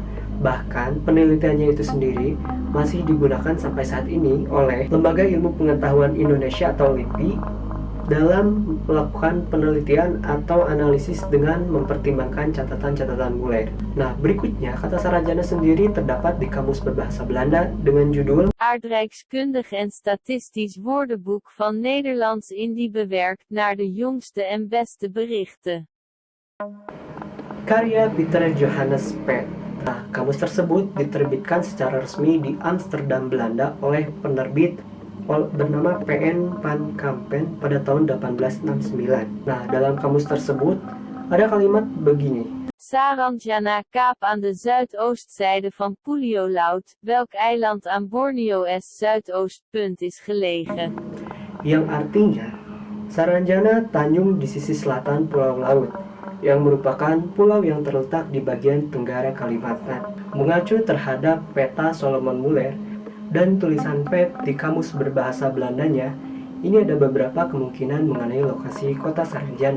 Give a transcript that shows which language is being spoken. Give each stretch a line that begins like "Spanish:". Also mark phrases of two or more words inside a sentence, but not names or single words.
Indonesian: Bahkan penelitiannya itu sendiri masih digunakan sampai saat ini oleh Lembaga Ilmu Pengetahuan Indonesia atau LIPI dalam melakukan penelitian atau analisis dengan mempertimbangkan catatan-catatan Muller. Nah, berikutnya kata Saranjana sendiri terdapat di Kamus Berbahasa Belanda dengan judul Aardrijkskundig en Statistisch Woordenboek van Nederlands-Indië bewerkt naar de jongste en beste berichten. karya Peter Johannes Pet. Nah, kamus tersebut diterbitkan secara resmi di Amsterdam, Belanda oleh penerbit bernama PN Van Kampen pada tahun 1869. Nah, dalam kamus tersebut ada kalimat begini.
Dutch: Saranjana Kaap aan de zuidoostzijde van Puliolaut, welk eiland aan Borneo's zuidoostpunt is gelegen.
Indonesian: Yang artinya, Saranjana Tanjung di sisi selatan Pulau Laut, yang merupakan pulau yang terletak di bagian tenggara Kalimantan. Mengacu terhadap peta Solomon Muller dan tulisan Pet di Kamus Berbahasa Belandanya, ini ada beberapa kemungkinan mengenai lokasi kota Saranjana.